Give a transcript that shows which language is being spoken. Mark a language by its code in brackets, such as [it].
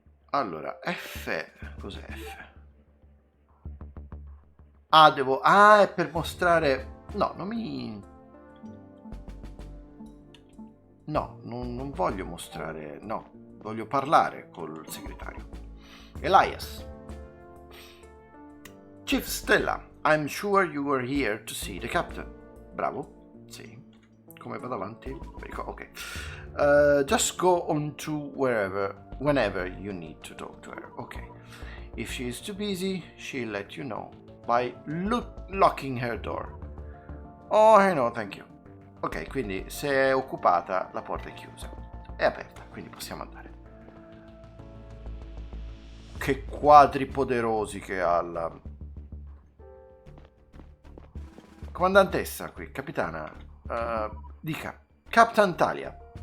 [it] Allora, F... cos'è F? Ah, devo... Ah, è per mostrare... No, non mi... No, non voglio mostrare... No, voglio parlare col segretario. Elias. [en] Chief Stella, I'm sure you were here to see the captain. [it] Bravo. Sì. Come vado avanti? Ok. [en] Just go on to whenever you need to talk to her. Ok. If she is too busy, she'll let you know by locking her door. Oh, no, thank you. [it] Ok, quindi se è occupata la porta è chiusa. È aperta, quindi possiamo andare. Che quadri poderosi che ha la... Comandantessa qui, capitana. Dica. Captain Talia.